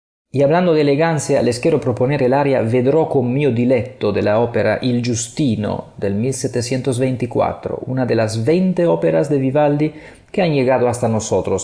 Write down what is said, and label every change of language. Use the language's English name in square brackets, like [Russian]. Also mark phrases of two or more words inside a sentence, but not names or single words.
[Spanish] Y hablando de elegancia, les quiero proponer el aria Vedrò con mio diletto de la ópera Il Giustino del 1724, una de las 20 óperas de Vivaldi que han llegado hasta nosotros.